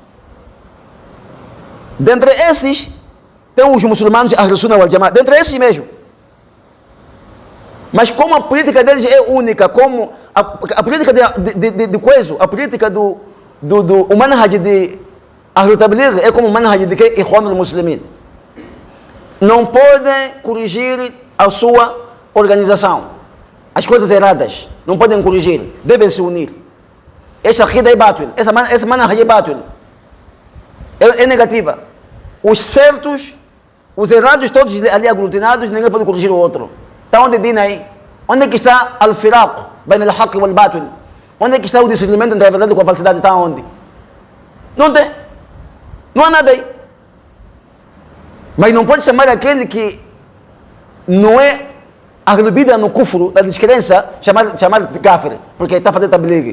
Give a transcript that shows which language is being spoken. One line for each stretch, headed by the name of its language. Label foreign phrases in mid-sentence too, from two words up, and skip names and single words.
Portuguese: Dentre esses tem os muçulmanos, Ahl Sunnah wal Jamaat, dentre esses mesmo. Mas como a política deles é única, como a política de coisa, a política do manhaj de Ahl Tabligh é como o manhaj de Ikhwan al-Muslimin. Não podem corrigir a sua organização. As coisas erradas não podem corrigir, devem se unir. Essa aqida é batil, essa manhaj é batil. É negativa. Os certos, os errados todos ali aglutinados, ninguém pode corrigir o outro. Está onde diz aí? Onde é que está
Arabic: الفرق بين الحق والباطل?
Portuguese: Onde é que está o discernimento entre a verdade e a falsidade? Está onde? Não tem. Não há nada aí. Mas não pode chamar aquele que não é
Arabic: أهل البدعة
Portuguese: no kufru, da descrença, chamar de kafir, porque está fazendo tabligh.